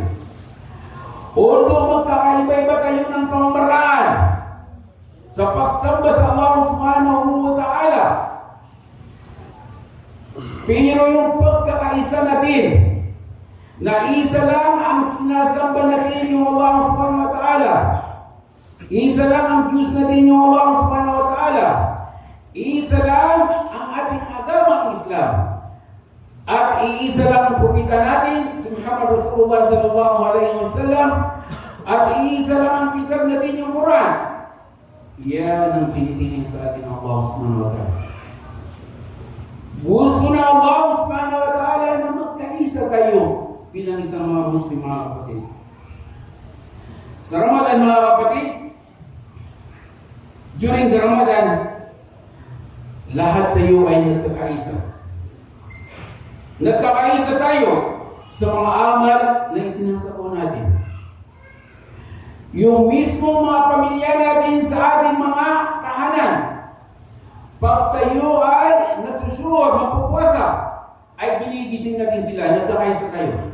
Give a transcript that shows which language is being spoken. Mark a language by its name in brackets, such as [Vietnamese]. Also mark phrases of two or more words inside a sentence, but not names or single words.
[Filipino] Although magkakaiba-iba tayo ng pamamaraan sa pagsamba sa Allah [Arabic] سبحانه وتعالى, [Filipino] pero yung pagkakaisa natin, na isa lang ang sinasamba natin yung Allah [Arabic] سبحانه وتعالى, [Filipino] isa lang ang Diyos natin yung Allah [Arabic] سبحانه وتعالى, [Filipino] isa lang ang ating agamang Islam, at iisa lang ang propeta natin, si Muhammad Rasulullah [Arabic] صلى الله عليه وسلم, [Filipino] at iisa lang ang kitab natin yung Quran. Yan ang tinitingin sa atin ng Allah [Arabic] سبحانه وتعالى. [Filipino] Gusto na Allah [Arabic] سبحانه وتعالى [Filipino] na magkaisa tayo bilang isang mga Muslim, mga kapatid. Sa Ramadan, mga kapatid, [English] during the Ramadan, [Filipino] lahat tayo ay nagkakaisa. Nagkakaisa tayo sa mga amal na isinasako natin. Yung mismong mga pamilya natin sa ating mga tahanan, pag tayo ay nagsusuor, magpupuwasa, ay binigising natin sila, nagkakaisa tayo.